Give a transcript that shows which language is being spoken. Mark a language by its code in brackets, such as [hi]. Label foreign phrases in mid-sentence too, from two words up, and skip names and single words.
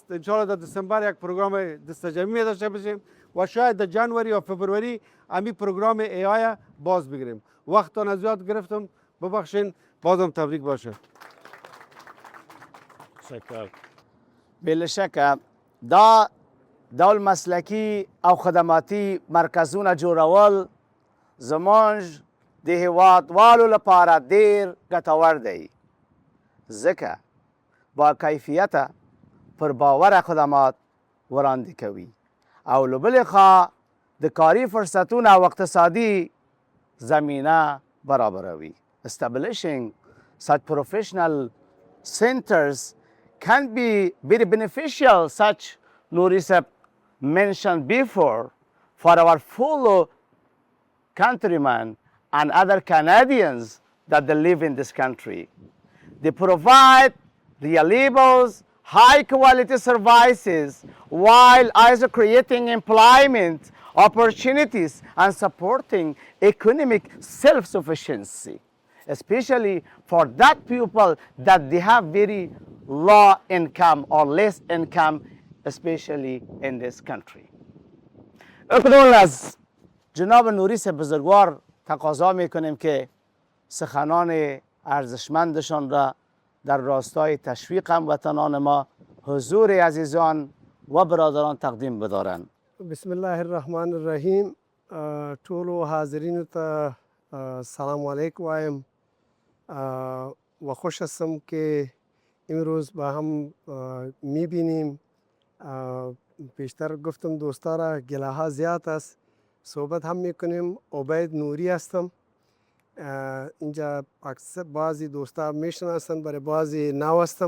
[fa] انشاءالله در دسامبر یک پروگرام دستجمعی داشته باشیم و شاید در جنوری یا فبروری امی پروگرام ای آی باز بگیریم. وقتان از زیاد گرفتم، ببخشین. بازم تبریک باشه. شکر. [ps] بلا شک دا ډول مسلکي او خدماتي مرکزونه جوړول زموږ د هیوادوالو لپاره ډېر ګټور دی، ځکه با کیفیته پر باوره خدمات وړاندې کوي او له بلې خوا د کاري فرصتونه او اقتصادي زمینه برابروي. [en] Establishing such professional centers can be very beneficial, such Nurisa mentioned before, for our fellow countrymen and other Canadians that they live in this country. They provide reliable, high quality services while also creating employment opportunities and supporting economic self-sufficiency, especially for that people that they have very low income or less income, especially in this country. [fa] اکنون از جناب نوریس بزرگوار تقاضا میکنیم که سخنان ارزشمندشان را در راستای تشویق هموطنان ما حضور عزیزان و برادران تقدیم بدارند. [ar] بسم الله الرحمن الرحیم. [ps] ټولو حاضرینو ته سلام علیکم وایم [fa] و خوش هستم که امروز با هم میبینیم. پیشتر گفتم دوستا را گله ها زیاد است، صحبت هم میکنیم. عبید نوری هستم. اینجا اکثر بعضی دوستا میشناسند، برای بعضی نو هستم.